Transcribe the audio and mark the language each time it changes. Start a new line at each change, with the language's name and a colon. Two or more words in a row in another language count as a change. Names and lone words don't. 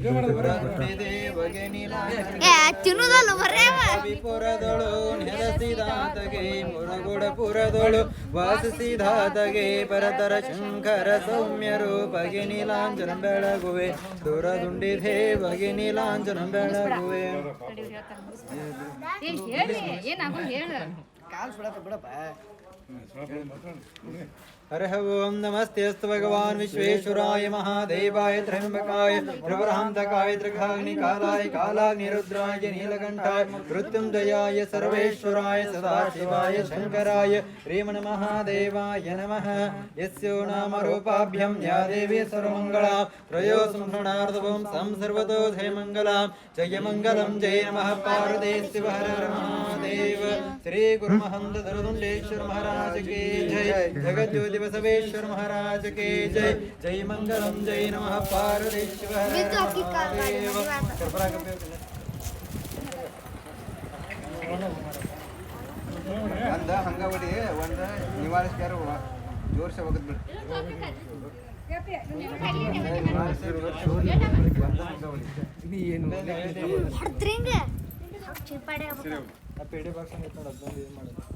Kannada: ವಿಪುರದೊಳು ನೆಲೆಸಿದಾತಗೆ ಮುರಗುಡಪುರದೊಳು ವಾಸಿಸಿದಾತಗೆ ಪರತರ ಶಂಕರ ಸೌಮ್ಯ ರೂಪಗೆ ನೀಲಾಂಜನಂ ಬೆಳಗುವೆ ದೂರದುಂಡಿದೆ ಬಗೆ ನೀಲಾಂಜನಂ ಬೆಳಗುವೆ ಕಾಲ್ ಸುಡಪ್ಪ ಬಿಡಪ್ಪ
Sanskrit: हरः ओं नमस्तेऽस्तु भगवान् विश्वेश्वराय महादेवाय त्र्यम्बकाय प्रवरान्तकाय त्रिकाग्निकालाय कालाग्निरुद्राय नीलकण्ठाय मृत्युञ्जयाय सर्वेश्वराय सदाशिवाय शङ्कराय श्रीमन् महादेवाय नमः यस्यो नाम रूपाभ्यं या देवी सर्वमङ्गला त्रयो संहरणार्धवं सर्वतो जयमङ्गलां जयमङ्गलं जय नमः पार्वतीशिव हर हर महादेव श्री गुरुमहन्त धरुदुण्डेश्वर
Hindi: महाराज की जय
Sanskrit: जगज्योति बसवेश्वर
Hindi: महाराज के जय
Sanskrit: जय मंगलम जय नमः पार्वतीशिव हर हर महादेव
Kannada: ಒಂದ ಹಂಗವಡಿ ಒಂದ ನಿವಾರಿಸ್ಯಾರ ಜೋರ್ಸ ಹೋಗದ್ ಬಿಡು ಪೇಡೆ ಬಾಕ್ಸ್ ಅಂತ ಅದೊಂದು ಏನು ಮಾಡೋದು